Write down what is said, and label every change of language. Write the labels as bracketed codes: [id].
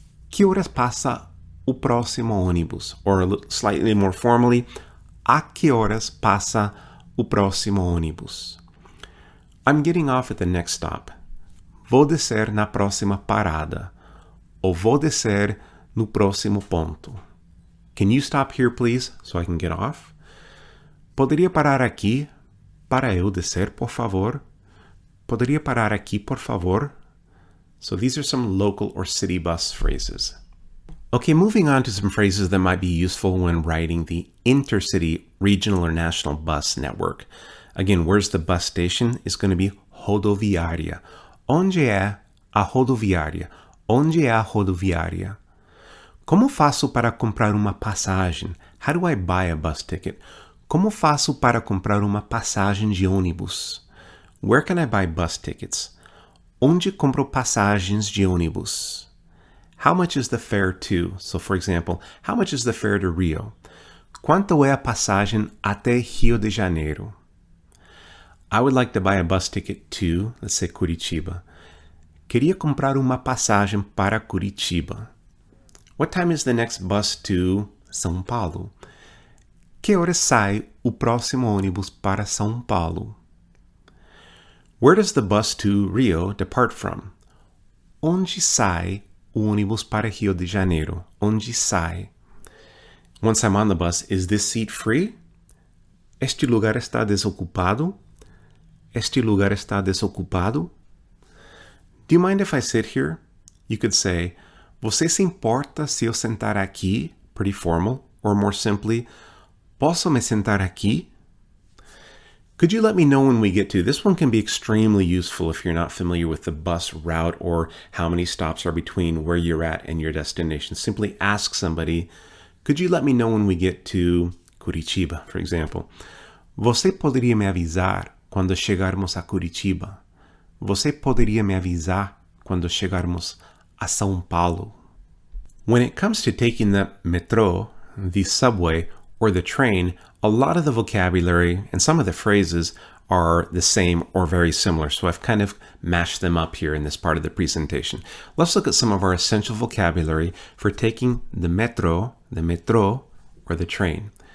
[pt] Que horas passa o próximo ônibus? [en] Or slightly more formally, [pt] a que horas passa o próximo ônibus? [en] I'm getting off at the next stop. [pt] Vou descer na próxima parada. Ou vou descer no próximo ponto. [en] Can you stop here, please, so I can get off? [pt] Poderia parar aqui para eu descer, por favor? Poderia parar aqui, por favor? [en] So these are some local or city bus phrases. Okay, moving on to some phrases that might be useful when writing the intercity, regional, or national bus network. Again, where's the bus station? It's going to be rodoviária. [pt] Onde é a rodoviária? Onde é a rodoviária? Como faço para comprar uma passagem? [en] How do I buy a bus ticket? [pt] Como faço para comprar uma passagem de ônibus? [en] Where can I buy bus tickets? [pt] Onde compro passagens de ônibus? [en] How much is the fare to? So, for example, how much is the fare to Rio? [pt] Quanto é a passagem até Rio de Janeiro? [en] I would like to buy a bus ticket to, let's say, Curitiba. [pt] Queria comprar uma passagem para Curitiba. [en] What time is the next bus to São Paulo? [pt] Que horas sai o próximo ônibus para São Paulo? [en] Where does the bus to Rio depart from? [pt] Onde sai o ônibus para Rio de Janeiro? Onde sai? [en] Once I'm on the bus, is this seat free? [pt] Este lugar está desocupado? Este lugar está desocupado? [en] Do you mind if I sit here? You could say, [pt] você se importa se eu sentar aqui? [en] Pretty formal. Or more simply, [pt] posso me sentar aqui? [en] Could you let me know when we get to? This one can be extremely useful if you're not familiar with the bus route or how many stops are between where you're at and your destination. Simply ask somebody, could you let me know when we get to Curitiba, for example? [pt] Você poderia me avisar quando chegarmos a Curitiba? Você poderia me avisar quando chegarmos a São Paulo? [en] When it comes to taking the metrô, the subway, or the train, a lot of the vocabulary and some of the phrases are the same or very similar. So I've kind of mashed them up here in this part of the presentation. Let's look at some of our essential vocabulary for taking the metro, or the train.